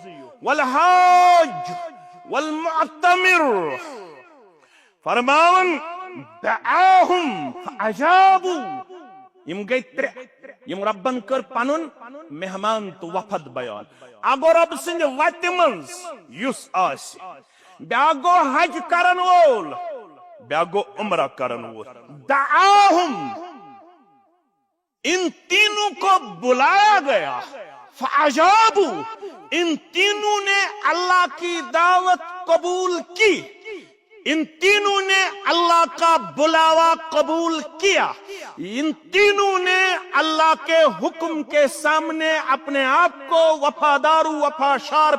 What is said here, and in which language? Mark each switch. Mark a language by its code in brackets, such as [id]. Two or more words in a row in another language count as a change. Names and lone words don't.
[ar] والحاج والمعتمر [ks] فرماون [ar] دعاہم فاجابوا [ks] یم گٔے ترٛےٚ یم ربن کٔر پنُن مہمان تہٕ وفد بیان اکھ گوٚو رۄبہٕ سٕنٛدِ وتہِ منٛز یُس آسہِ بیاکھ گوٚو حج کرن وول بیاکھ گوٚو عمرہ کرن وول دعاہم [ur] ان تینوں کو بلایا گیا فاجابوا ان تینوں نے اللہ کی دعوت قبول کی ان تینوں نے اللہ کا بلاوا قبول کیا، ان تینوں نے اللہ کے حکم کے سامنے اپنے آپ کو وفادار و وفاشار